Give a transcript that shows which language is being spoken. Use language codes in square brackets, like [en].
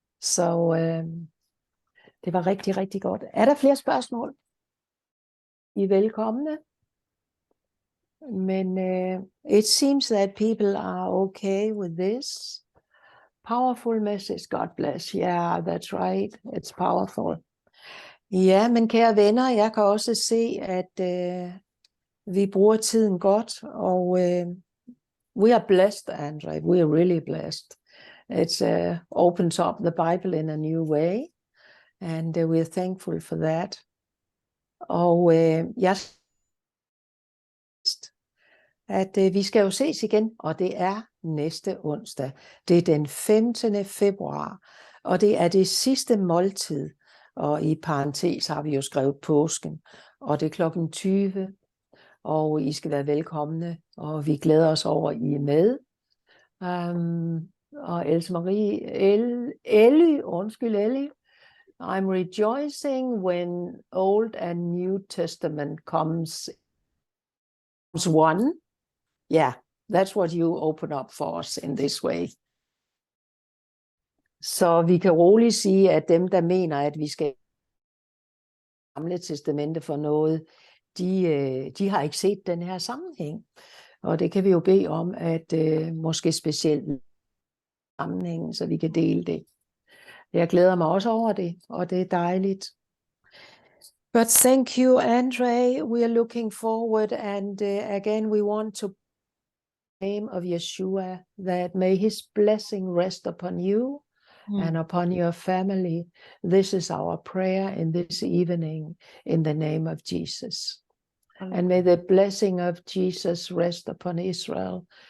[da] Så det var rigtig, rigtig godt. Er der flere spørgsmål? I er velkomne. Men [en] it seems that people are okay with this. Powerful message, God bless. Yeah, that's right. It's powerful. [da] Ja, men kære venner, jeg kan også se, at vi bruger tiden godt, og [en] we are blessed, Andre. We are really blessed. It opens up the Bible in a new way, and we're thankful for that. [da] Og jeg at vi skal jo ses igen, og det er næste onsdag. Det er den 15. februar, og det er det sidste måltid, og i parentes har vi jo skrevet påsken, og det er klokken 20, og I skal være velkomne, og vi glæder os over, at I er med. Og [en] Else Marie, Ellie, I'm rejoicing when Old and New Testament comes one. Yeah, that's what you open up for us in this way. [da] Så vi kan roligt sige, at dem, der mener, at vi skal Gamle Testamente for noget, de har ikke set den her sammenhæng. Og det kan vi jo bede om, at måske specielt sammenhængen, så vi kan dele det. Jeg glæder mig også over det, og det er dejligt. [en] But thank you, Andre. We are looking forward, and again, we want to name of Yeshua, that may his blessing rest upon you and upon your family. This is our prayer in this evening in the name of Jesus. And may the blessing of Jesus rest upon Israel